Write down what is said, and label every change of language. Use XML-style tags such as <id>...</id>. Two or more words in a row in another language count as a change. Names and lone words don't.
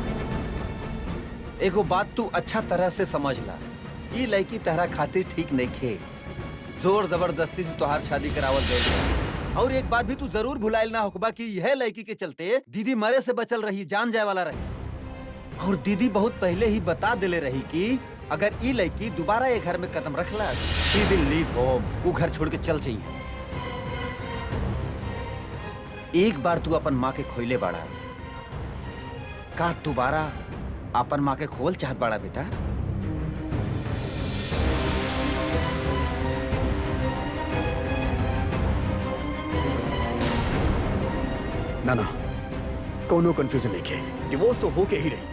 <bho>एगो बात तू अच्छा तरह से समझ ला, ये लड़की तहरा खातिर ठीक नहीं खे, जोर जबरदस्ती से तोहार शादी करावल गई। और एक बात भी तू जरूर भुलाइल ना होकबा कि यह लड़की के चलते दीदी मरे से बचल रही, जान जाए वाला रही। और दीदी बहुत पहले ही बता दिले रही कि अगर ये लड़की दोबारा ये घर में कदम रखला,</bho> <en>She will leave home,</en> <bho>वो घर छोड़ के चल चाहिए। एक बार तू अपन माँ के खोइले बाड़ा, का दोबारा अपन माँ के खोल चाहत बाड़ा बेटा? ना ना, कोनो कंफ्यूजन नहीं है, डिवोर्स तो होके ही रही।</bho>